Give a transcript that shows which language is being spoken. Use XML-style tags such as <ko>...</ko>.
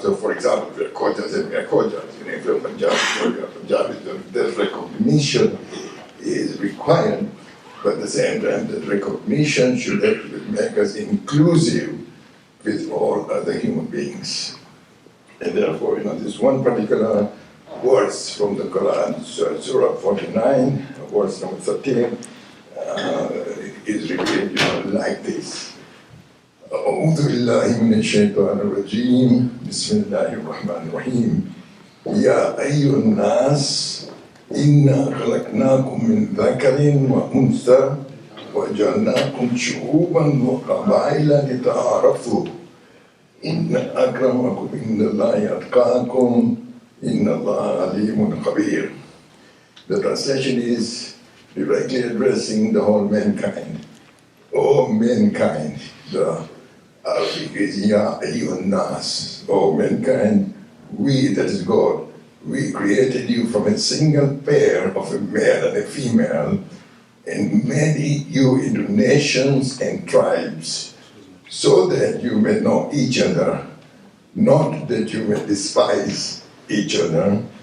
<en>So, for example, if we are Khojas and we are Khojas, if we are Punjabi, that recognition is required, but at the same time, that recognition should actually make us inclusive with all other human beings. And therefore, this one particular verse from the Quran, Surah 49, verse number 13, is really, like this.</en> <ar>أعوذ بالله من الشيطان الرجيم بسم الله الرحمن الرحيم يا أيها الناس إنا خلقناكم من ذكر وأنثى وجعلناكم شعوبا وقبائل لتعارفوا إن أكرمكم عند الله أتقاكم إن الله عليم خبير.</ar> <en>The translation is directly addressing the whole mankind. Oh mankind, the Arabic is</en> <ar>Ya Ayyuhan Nas.</ar> <en>Oh mankind, we, that is God, we created you from a single pair of a male and a female and made you into nations and tribes so that you may know each other, not that you may despise each other.</en>